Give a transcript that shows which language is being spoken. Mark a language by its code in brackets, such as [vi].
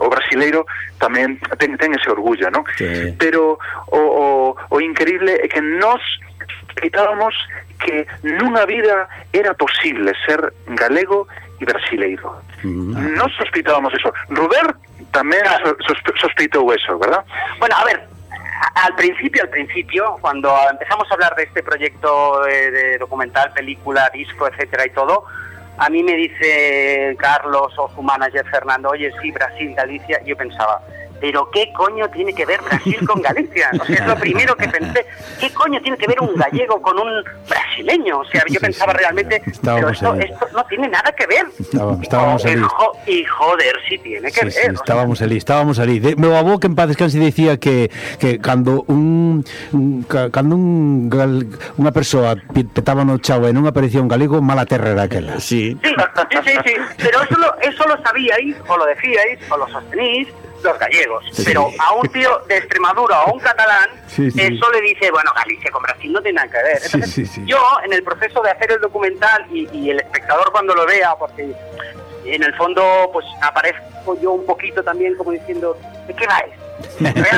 [gl] O brasileiro tamén ten ese orgullo, ¿no? Sí. Pero o increíble é que nos acreditábamos que nunha vida era posible ser galego e brasileiro. Non sospeitábamos eso. Ruber tamén sospeitou eso, ¿verdad? [es] Bueno, a ver, al principio, cuando empezamos a hablar de este proyecto de documental, película, disco, etcétera y todo, a mí me dice Carlos o su manager Fernando, oye, sí, Brasil, Galicia, y yo pensaba, ¿pero qué coño tiene que ver Brasil con Galicia? O sea, es lo primero que pensé, ¿qué coño tiene que ver un gallego con un brasileño? O sea, yo pensaba realmente, esto no tiene nada que ver. Estábamos ahí. Y joder, sí tiene que ver. Sí, estábamos ahí. [gl] Meu avó, que en paz descanse, decía que cando unha persoa petaba no chao e non aparecía un galego, mala terra era aquela. Sí. [es] Pero eso lo sabíais, o lo decíais, o lo sostenís, los gallegos, sí. Pero a un tío de Extremadura o a un catalán, sí. Eso le dice, bueno, Galicia con Brasil no tiene nada que ver. Entonces, sí. Yo, en el proceso de hacer el documental y el espectador cuando lo vea, porque en el fondo pues aparezco yo un poquito también como diciendo, ¿de qué va esto?